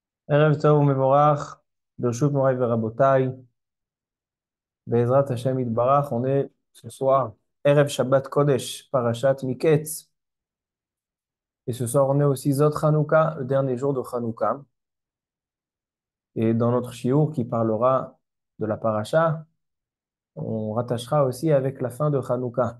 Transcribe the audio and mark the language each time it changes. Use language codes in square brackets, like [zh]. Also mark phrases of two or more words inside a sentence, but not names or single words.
[he] ערב טוב מבורך, ברשות מוריי ורבותיי, בעזרת השם יתברך, [fr] on est ce soir, [he] ערב שבת קודש, פרשת מקץ. [fr] Et ce soir, on est aussi Zot Chanukah, le dernier jour de Chanukah. Et dans notre shiur qui parlera de la Parasha, on rattachera aussi avec la fin de Chanukah.